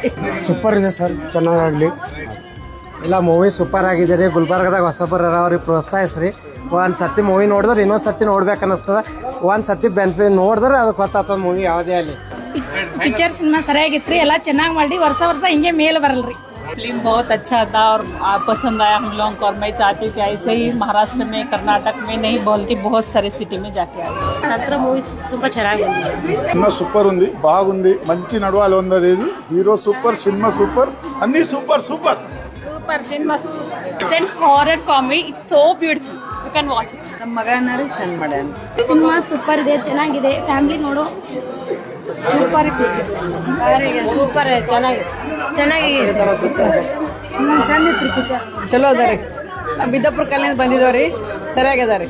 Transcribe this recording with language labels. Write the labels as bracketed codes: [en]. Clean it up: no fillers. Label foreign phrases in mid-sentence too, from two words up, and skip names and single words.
[kn] ಸೂಪರ್ ಇದೆ ಸರ್, ಚೆನ್ನಾಗಾಗಲಿ. ಇಲ್ಲ [en] movie super [kn] ಆಗಿದೆ ರೀ. ಗುಲ್ಬರ್ಗದಾಗ ಹೊಸಬರ ಅವ್ರಿಗೆ ಪ್ರೋತ್ಸಾಹಿಸ್ರಿ. ಒಂದು ಸತಿ ಮೂವಿ ನೋಡಿದ್ರೆ ಇನ್ನೊಂದು ಸತಿ ನೋಡ್ಬೇಕು ಅನ್ನಿಸ್ತದೆ. ಒಂದು ಸತಿ ನೋಡಿದ್ರೆ ಅದಕ್ಕೆ ಗೊತ್ತಾಗ್ತದೆ ಮೂವಿ ಯಾವುದೇ ಆಗಲಿ. [en] picture cinema [kn] ಸರಿಯಾಗಿತ್ತು ರೀ, ಎಲ್ಲ ಚೆನ್ನಾಗಿ ಮಾಡಿ ವರ್ಷ ಹಿಂಗೆ ಮೇಲೆ ಬರಲ್ರಿ. [hi] फिल्म बहुत अच्छा था और पसंद आया हम लोगों को, और मैं चाहती हूँ कि ऐसे ही महाराष्ट्र में, कर्नाटक में नहीं बल्कि बहुत सारे सिटी में जाके आए. [kn] ಮೂವಿ ತುಂಬ ಚೆನ್ನಾಗಿ [en] cinema super [te] ఉంది, బాగుంది, మంచి నడవాలి ఉన్నది. [en] hero super, cinema super, [te] అన్ని [en] super super Super cinema, it's an horror comedy. It's so beautiful. You can watch it. [kn] ನಮ್ಮ ಮಗ ಏನಾರು ಚಂದ ಮಾಡ್ಯಾನ. ಸಿನಿಮಾ ಸೂಪರ್ ಇದೆ, ಚೆನ್ನಾಗಿದೆ, ಫ್ಯಾಮಿಲಿ ನೋಡೋ [en] super picture. [kn] ಸೂಪರ್ ಚೆನ್ನಾಗಿ ಚಂದ ಇತ್ತು ಪಿಕ್ಚರ್. ಚಲೋ ಅದ ರೀ. ಬಿದ್ದಾಪುರ ಕಲ್ಲಿಂದ ಬಂದಿದ್ದಾವ್ರಿ, ಸರಿಯಾಗದ ರೀ.